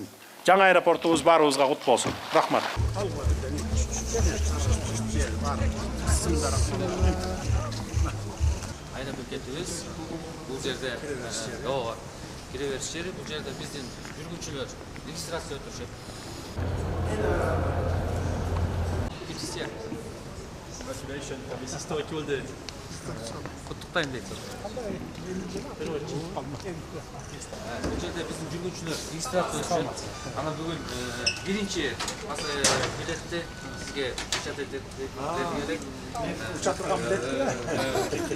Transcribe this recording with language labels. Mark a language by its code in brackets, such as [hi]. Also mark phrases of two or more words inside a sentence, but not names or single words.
[ky] Жаңы аэропортубуз баарыбызга кут болсун. Рахмат. Аэропортубуз бул жерде кире бериш жери, бул жерде биздин жүргүнчүлөр регистрация өтүшөт. [en] Congratulations on this historical day. [ky] Куттуктайм дейт. Бул жерде биздин жүргүнчүлөр регистрация өтүшөт. Ана бүгүн биринчи билетти сизге печатать этип Учатырган билет.